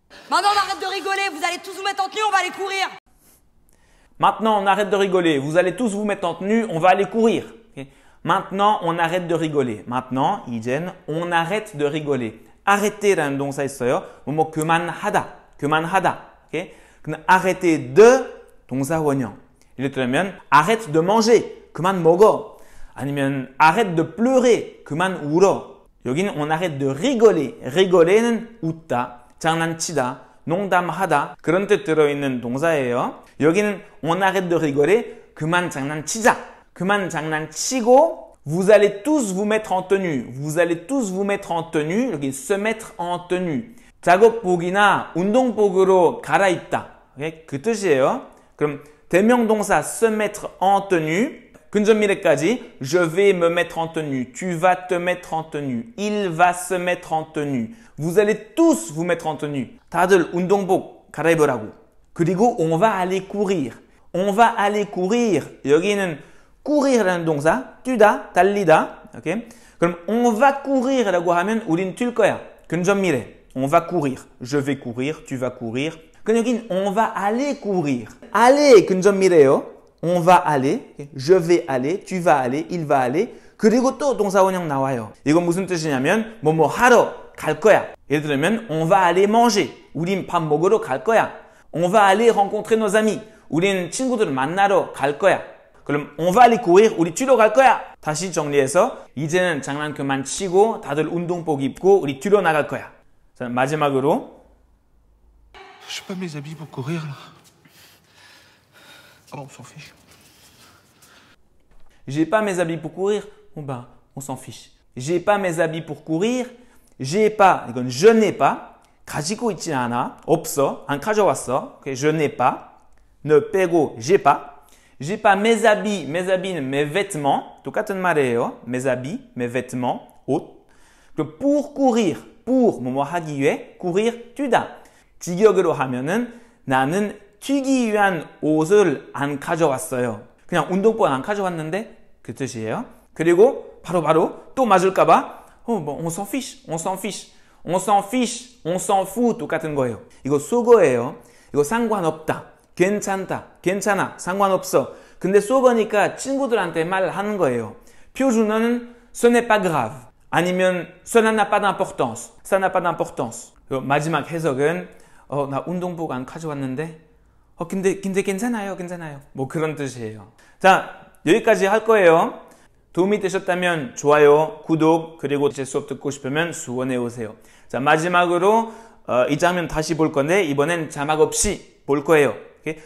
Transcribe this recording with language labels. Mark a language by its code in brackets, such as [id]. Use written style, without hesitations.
[fr] Maintenant, on arrête de rigoler, vous allez tous vous mettre en tenue, on va aller courir. Maintenant, on arrête de rigoler. Vous allez tous vous mettre en tenue. On va aller courir. Okay? Maintenant, on arrête de rigoler. Maintenant, 이젠 on arrête de rigoler. [ko] arrêter라는 동사 있어요. 뭐 그만하다. 그만하다. Okay? 근데 arrêter de 동사 원형. [fr] 예를 들면 arrête de manger. [ko] 그만 먹어. [fr] 아니면 arrête de pleurer. [ko] 그만 울어. [fr] 여기는 on arrête de rigoler. [ko] rigoler는 웃다, 장난치다, 농담하다 그런 뜻 들어있는 동사예요. [fr] 여기는 on arrête de rigoler. [ko] 그만 장난치자. [fr] 그만 장난치고 vous allez tous vous mettre en tenue. vous allez tous vous mettre en tenue. 여기 se mettre en tenue. [ko] 작업복이나 운동복으로 갈아입다. 오케이? 그 뜻이에요. [fr] 그럼 대명동사 se mettre en tenue. [ko] 근접 미래까지 [fr] je vais me mettre en tenue. tu vas te mettre en tenue. il va se mettre en tenue. vous allez tous vous mettre en tenue. [ko] 다들 운동복 갈아입으라고. [fr] 그리고 on va aller courir. on va aller courir. [ko] 여기는 courir라는 동사, 뛰다, 달리다. 오케이? 그럼 on va courir라고 하면 우린 뛸 거야. [fr] 근접 미래. on va courir. je vais courir, tu vas courir. 그럼 여긴 on va aller courir. [ko] aller 근접 미래예요. [fr] on va aller, je vais aller, tu vas aller, il va aller. [ko] 그리고 또 동사 원형 나와요. 이건 무슨 뜻이냐면 뭐뭐 하러 갈 거야. [fr] 예를 들면 on va aller manger. [ko] 우린 밥 먹으러 갈 거야. [fr] on va aller rencontrer nos amis. [ko] 우린 친구들을 만나러 갈 거야. [fr] 그럼 on va aller courir. [ko] 우리 뛰러 갈 거야. 다시 정리해서 이제는 장난 그만 치고 다들 운동복 입고 우리 뛰러 나갈 거야. 자, 마지막으로 [fr] J'ai pas mes habits pour courir là. Oh, on s'en fiche. J'ai pas mes habits pour courir. Bon ben, on s'en fiche. J'ai pas mes habits pour courir. J'ai pas, 이건 je n'ai pas. [ko] 가지고 있지 않아. 없어. 안 가져왔어. Okay, je n'ai pas. [fr] ne 빼고 j'ai pas. J'ai pas mes habits. mes habits는 mes vêtements. [ko] 똑같은 말이에요. [fr] mes habits, mes vêtements. [ko] 옷. [fr] 그럼 pour courir. [ko] pour 뭐뭐 하기 위해. courir 뛰다. 직역으로 하면은 나는 튀기 위한 옷을 안 가져왔어요. 그냥 운동복 안 가져왔는데 그 뜻이에요. [fr] 그리고 바로 또 맞을까봐 뭐 on s'en fiche, on s'en fiche, on s'en fiche, on s'en fout 똑같은 거예요. [ko] 이거 속어예요. 이거 상관없다, 괜찮다, 괜찮아, 상관없어. 근데 속어니까 친구들한테 말하는 거예요. [fr] 표준어는 ce n'est pas grave 아니면 cela n'a pas d'importance, ça n'a pas d'importance. [ko] 마지막 해석은 나 운동복 안 가져왔는데 근데 괜찮아요. 뭐 그런 뜻이에요. 자, 여기까지 할 거예요. 도움이 되셨다면 좋아요, 구독, 그리고 제 수업 듣고 싶으면 수원에 오세요. 자, 마지막으로 이 장면 다시 볼 건데 이번엔 자막 없이 볼 거예요. 오케이?